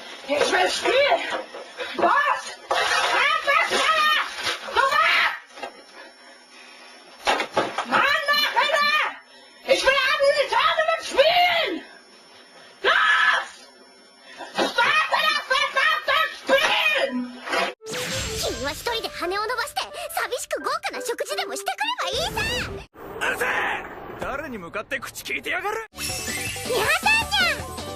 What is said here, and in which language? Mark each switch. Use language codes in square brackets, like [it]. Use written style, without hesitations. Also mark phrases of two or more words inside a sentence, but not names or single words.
[de] Ich will spielen! Was? Mann, mach wieder! Ich will an die Tage mit Spielen! Los! Starte das verdammte Spiel! [ja] 君は一人で羽を伸ばして寂しく豪華な食事でもしてくればいいさ。うるせえ！誰に向かって口聞いてやがる。皆さんじゃん。